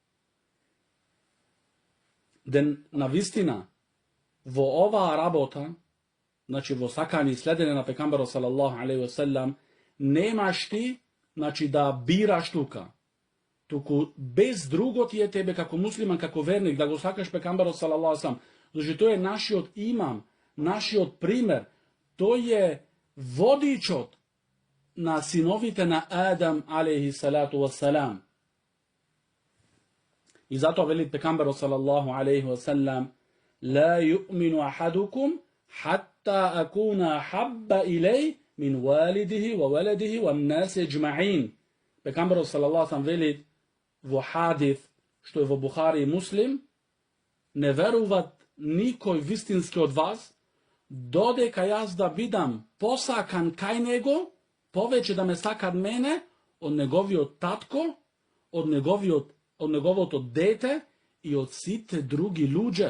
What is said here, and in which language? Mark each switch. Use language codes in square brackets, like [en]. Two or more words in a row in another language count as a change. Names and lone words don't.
[mk] На вистина, во оваа работа, значи во сакање и следење на пекамберот [ar] صلى الله عليه وسلم, [mk] немаш ти, значи, да бираш тука. Туку без друго ти е тебе како муслиман, како верник, да го сакаш пекамберот [ar] صلى الله عليه وسلم. [mk] Значи тој е нашиот имам, нашиот пример. Тој е водичот на синовите на Адам [ar] عليه الصلاة والسلام. [mk] И затоа велит пекамберот [ar] صلى الله عليه وسلم: لا يؤمن أحدكم حتى أكون أحب إليه من والده وولده والناس أجمعين. [mk] Пекамберот [ar] صلى الله عليه وسلم [mk] велит во хадис што е во Бухари и Муслим: не веруват никој вистински од вас додека јас да бидам посакан кај него, повеќе да ме сакат мене од неговиот татко, од неговото дете и од сите други луѓе.